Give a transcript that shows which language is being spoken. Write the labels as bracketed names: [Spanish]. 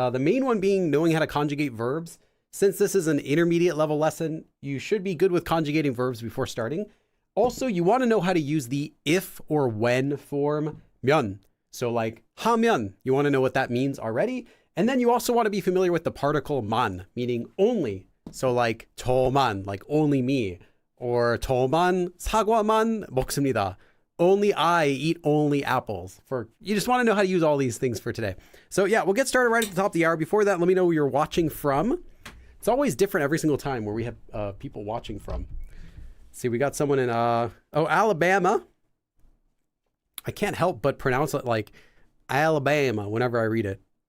[English] The main one being knowing how to conjugate verbs. Since this is an intermediate level lesson, you should be good with conjugating verbs before starting. Also, you want to know how to use the if or when form 면. So like 하면, you want to know what that means already. And then you also want to be familiar with the particle 만, meaning only. So like 저만, like only me. [Korean] Or 저만 사과만 먹습니다. [English] Only I eat only apples. You just want to know how to use all these things for today. So yeah, we'll get started right at the top of the hour. Before that, let me know where you're watching from. It's always different every single time where we have people watching from. Let's see, we got someone in Alabama. I can't help but pronounce it like Alabama whenever I read it.